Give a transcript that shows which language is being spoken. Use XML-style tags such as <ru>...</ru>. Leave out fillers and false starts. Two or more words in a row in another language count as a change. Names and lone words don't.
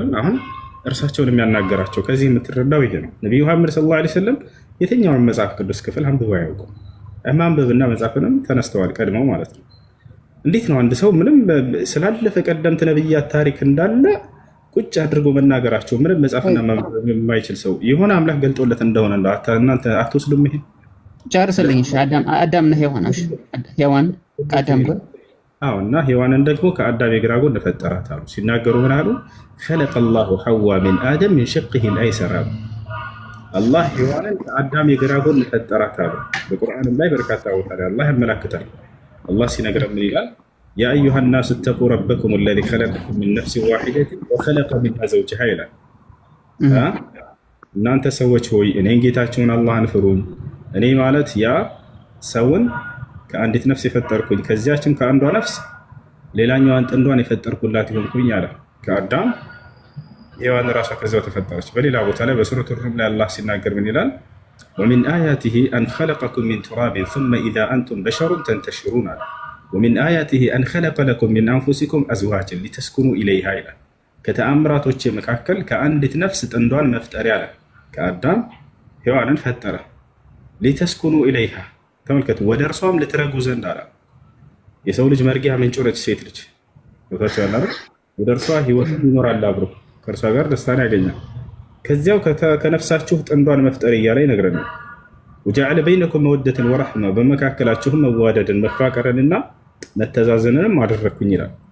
<am>አሁን እርሳቸውን የሚያናገራቸው ከዚህ የምትረዳው ይሄ ነው። ነቢዩ መሐመድ ሰለላሁ ዐለይሂ ወሰለም የትኛውን መጽሐፍ ቅዱስ ክፍል አንብበው አያውቁም። ማንበብና መጻፍንም ተነስተዋል ቀድመው ማለት ነው። እንዴት ነው አንድ ሰው ምንም ስላለፈ ቀደምት ነብያት ታሪክ እንዳለ ቁጭ አድርጎ መናገራቸው? ምንም መጻፍና ማንበብ የማይችል ሰው የሆነ አምላክ ገልጦለት እንደሆነ እናንተ አትወስዱም? ይሄ ጨርሰልኝ። እሺ አዳም ነው ሔዋን ከአዳም ጎን እና ሔዋንን ደግሞ ከአዳም የግራ ጎን ፈጠራት አሉ። ሲናገሩ ምን አሉ?</am> <ar>خلق الله حواء من آدم من شقه الأيسر</ar> <am>አሉ። አላህ ሔዋንን ከአዳም የግራ ጎን ፈጠራት አሉ። በቁርአንም ላይ በርካታ ቦታ ላይ አላህ ያመላክታል። አላህ ሲነግረን ምን ይላል?</am> <ar>يا أيها الناس اتقوا ربكم الذي خلقكم من نفس واحدة وخلق منها زوجها</ar> <am>ይላል። እናንተ ሰዎች ሆይ እኔን ጌታችሁን አላህን ፍሩኝ። እኔ ማለት ያ ሰውን ከአንዲት ነፍስ የፈጠርኩኝ ከዚያችም ከአንዷ ነፍስ ሌላኛዋን ጥንዷን የፈጠርኩላት ይሆንኩኝ አለ። ከአዳም ሔዋን ራሷ ከዚያው ተፈጠረች። በሌላ ቦታ ላይ በሱረቱ ሩም ላይ አላህ ሲናገር ምን ይላል?</am> <ar>ومن آياته أن خلقكم من تراب ثم إذا أنتم بشر تنتشرون አለ። ومن آياته أن خلق لكم من أنفسكم أزواجا لتسكنوا إليها</ar> <am>ይላል። ከተአምራቶች መካከል ከአንዲት ነፍስ ጥንዷን መፍጠር ያለ ከአዳም ሔዋንን ፈጠረ።</am> <ar>لتسكنوا إليها</ar> <am>ተመልከቱ፣ ወደ እርሷም ልትረጉ ዘንድ አለ። የሰው ልጅ መርጊያ ምንጭ ነች ሴት ልጅ ቦታቸው ያለ ወደ እርሷ ህይወት ይኖራል፣ አብሮ ከእርሷ ጋር ደስታን ያገኛል። ከዚያው ከነፍሳችሁ ጥንዷን መፍጠር እያለ ይነግረናል።</am> <ar>وجعل بينكم مودة ورحمة</ar> <am>በመካከላችሁም መዋደድን መፋቀርንና መተዛዘንንም አደረግኩኝ ይላል።</am>